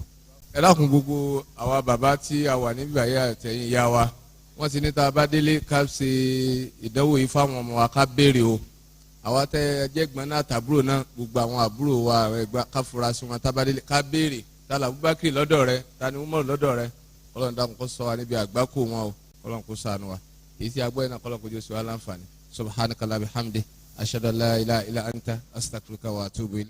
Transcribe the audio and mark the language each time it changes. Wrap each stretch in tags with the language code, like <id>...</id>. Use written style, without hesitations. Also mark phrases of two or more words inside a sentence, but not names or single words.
<yo>ẹ dákun gbogbo àwa bàbá tí a wà níbí àyè àtẹ̀yìn ìyá wa wọ́n ti ní tá a bá délé ká ṣe ìdánwò yìí fáwọn ọmọ wa ká béèrè o àwa tẹ ẹjẹgbọn náà tàbúrò náà gbogbo àwọn àbúrò wa ẹgbà ká fura sí wọn tá a bá délé ká béèrè tá a là Abubakar lọ́dọ̀ rẹ tá a ní Umar lọ́dọ̀ rẹ Ọlọ́run dákun kó ṣọ́ wa níbi àgbákò wọn o Ọlọ́run kó ṣàánú wa èyí tí a gbọ́ yẹn náà kọ́lọ́n kó jẹ́ sọ wa láǹfààní</yo> <ar>سبحانك لا بحمدي أشهد أن لا إله إلا أنت أستغفرك وأتوب إليك.</ar>